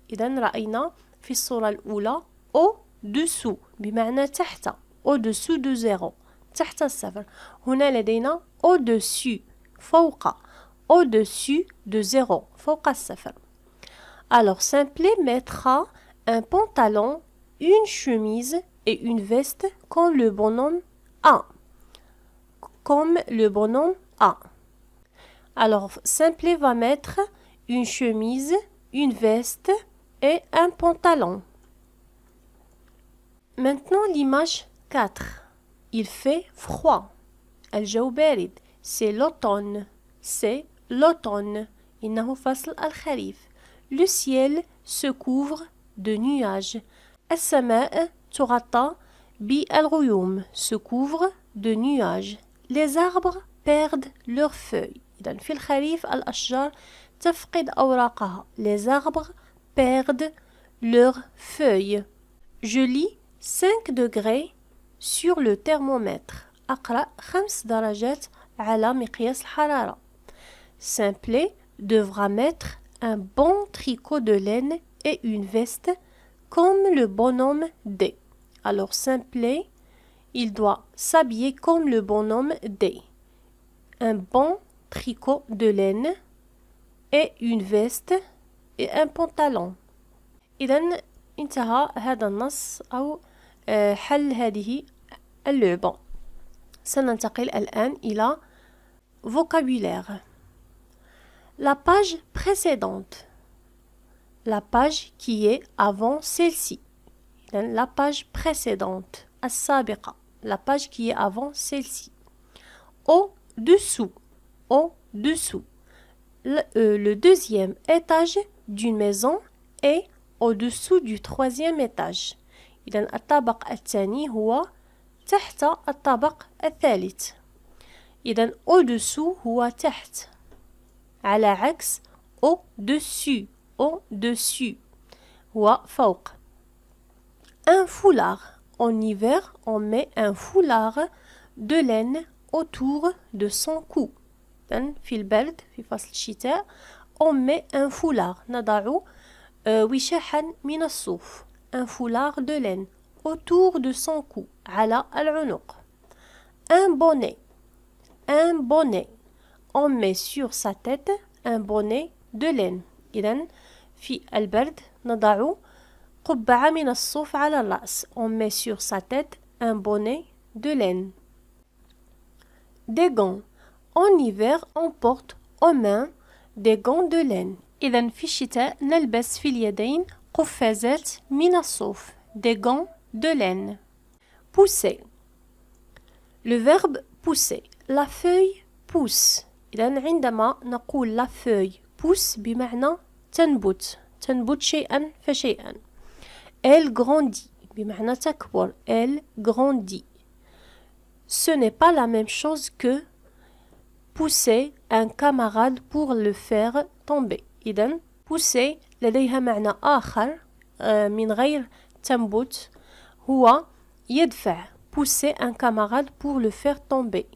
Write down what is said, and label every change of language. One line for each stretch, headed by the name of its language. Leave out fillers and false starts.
Arabic: إذن رأينا في الصورة الأولى au-dessous بمعنى تحت.
French: au-dessous de 0.
Arabic: تحت الصفر. هنا لدينا au-dessus فوق.
French: au-dessus de 0
Arabic: فوق الصفر.
French: Alors Simplet mettra un pantalon, une chemise et une veste comme le bonhomme a. Comme le bonhomme a. Alors Simplet va mettre une chemise, une veste et un pantalon. Maintenant l'image 4. Il fait froid.
Arabic: الجو بارد.
French: C'est l'automne. C'est l'automne.
Arabic: إنه فصل الخريف.
French: Le ciel se couvre de nuages.
Arabic: السماء تغطى بالغيوم.
French: Se couvre de nuages. Les arbres perdent leurs feuilles.
Arabic: إذن في الخريف الأشجار تفقد أوراقها.
French: Les arbres perdent leurs feuilles. Je lis 5 degrés sur le thermomètre.
Arabic: أقرأ 5 درجات على مقياس الحرارة.
French: Simplet devra mettre un bon tricot de laine et une veste comme le bonhomme D. Alors Simplet, il doit s'habiller comme le bonhomme D. Un bon tricot de laine et une veste et un pantalon.
Arabic: إذن انتهى هذا النص أو حل هذه اللعبة. سننتقل الآن إلى vocabulaire.
French: La page précédente. La page qui est avant celle-ci. La page précédente.
Arabic: السابقة.
French: La page qui est avant celle-ci. Au-dessous. Au-dessous. Le deuxième étage d'une maison est au-dessous du troisième étage.
Arabic: إذن الطابق الثاني هو تحت الطابق الثالث. إذن au-dessous هو تحت. على عكس au-dessus. Au-dessus هو فوق.
French: Un foulard. En hiver, on met un foulard de laine autour de son cou.
Arabic: في البرد في فصل الشتاء
French: on met un foulard.
Arabic: نضع وشاحا من الصوف.
French: Un foulard de laine autour de son cou.
Arabic: على العنق.
French: Un bonnet. Un bonnet. On met sur sa tête un bonnet de laine.
Arabic: إذن في البرد نضع قبعة من الصوف على الرأس.
French: On met sur sa tête un bonnet de laine. Des gants. En hiver, on porte aux mains des gants de laine.
Arabic: إذن في الشتاء نلبس في اليدين قفازات من الصوف.
French: Des gants de laine. Pousser. Le verbe pousser. La feuille pousse.
Arabic: إذن عندما نقول
French: la feuille pousse
Arabic: بمعنى تنبت. تنبت شيئا فشيئا.
French: Elle grandit.
Arabic: بمعنى تكبر.
French: Elle grandit. Ce n'est pas la même chose que pousser un camarade pour le faire tomber.
Arabic: إذن pousser لديها معنى آخر من غير تنبت هو يدفع.
French: Pousser un camarade pour le faire tomber.